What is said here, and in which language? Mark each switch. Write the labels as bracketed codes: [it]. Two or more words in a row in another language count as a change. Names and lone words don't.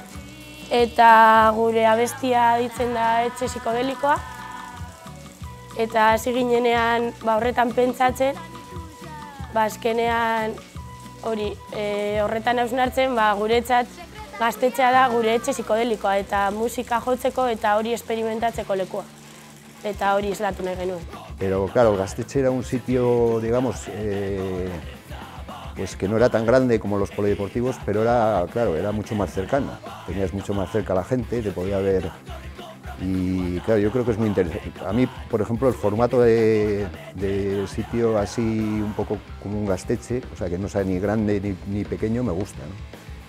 [eu] Eta gure abestia ditzen da Etxe Psikodelikoa, eta hasi ginenean horretan pentsatzen, azkenean hori horretan hausnartzen, guretzat gaztetxea da gure etxe psikodelikoa eta musika jotzeko eta hori experimentatzeko lekua. Eta hori islatu nahi genuen. [es] Pero claro, el Gasteche era un sitio, digamos, pues que no era tan grande como los polideportivos, pero era, claro, era mucho más cercano. Tenías mucho más cerca a la gente, te podía ver. Y claro, yo creo que es muy interesante. A mí, por ejemplo, el formato de sitio así un poco como un Gasteche, o sea, que no sea ni grande ni pequeño, me gusta, ¿no?